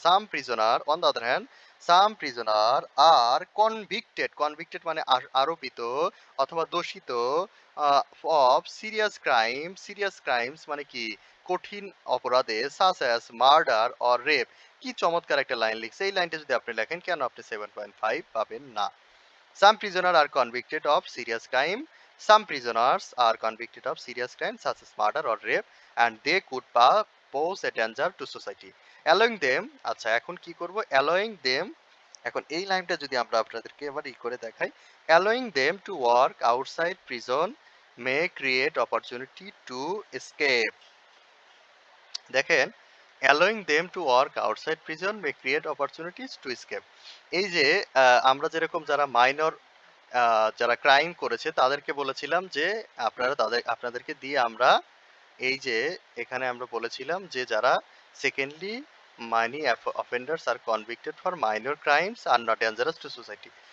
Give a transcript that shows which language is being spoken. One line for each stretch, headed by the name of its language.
English: some prisoner on the other hand, some prisoner are convicted
Bangla: মানে আরোপিত অথবা দোষিত
English: of serious crimes
Bangla: মানে কি, কঠিন অপরাধে,
English: Such as murder or rape.
Bangla: কি চমৎকার একটা লাইন লিখছে। এই লাইনটা যদি আপনি লেখেন, কেন আপনি 7.5 পাবেন না?
English: Some prisoners are convicted of serious crime. Some prisoners are convicted of serious crime such as murder or rape, and they could pose a danger to society. Allowing them,
Bangla: আচ্ছা এখন কি করব?
English: Allowing them,
Bangla: এখন এই লাইনটা যদি আমরা আপনাদেরকে এবার করে দেখাই,
English: allowing them to work outside prison may create opportunity to escape.
Bangla: দেখেন,
English: allowing them to work outside prison may create opportunities to escape.
Bangla: এই যে আমরা যেরকম যারা মাইনর যারা ক্রাইম করেছে তাদেরকে বলেছিলাম যে আপনাদেরকে দিয়ে আমরা এই যে এখানে আমরা বলেছিলাম যে যারা
English: Secondly mainly offenders are convicted for minor crimes are not dangerous to society.